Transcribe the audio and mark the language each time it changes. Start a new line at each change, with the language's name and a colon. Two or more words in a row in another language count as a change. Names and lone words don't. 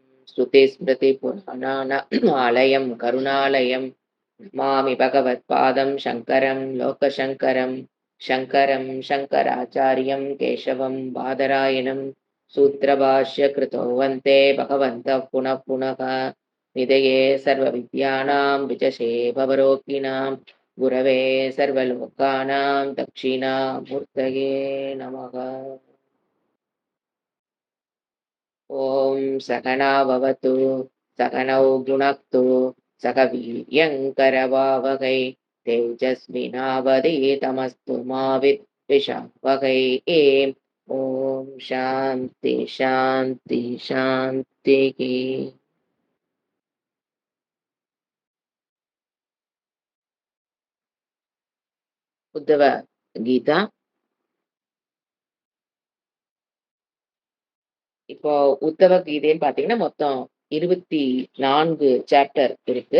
Sanskrit: श्रुति स्मृति पुराणानालयं करुणालयं नमामि भगवत्पादं शङ्करं लोकशङ्करं शङ्करं शङ्कराचार्यं केशवं बादरायणं सूत्रभाष्य कृतो वन्ते भगवन्तः पुनः पुनः निधये सर्वविद्यानां विजशे भवरोगिणां गुरवे सर्वलोकानां दक्षिणामूर्तये नमः। ॐ सहना भवतु सहनौ भुनक्तु सह वीर्यङ्करवावहै तेजस्विनावधीतमस्तु मा विद्विषावहै। ॐ शान्ति शान्ति शान्तिः।
Tamil: உத்தவ கீதா. இப்போ உத்தவ கீதைன்னு பாத்தீங்கன்னா மொத்தம் 24 சாப்டர் இருக்கு.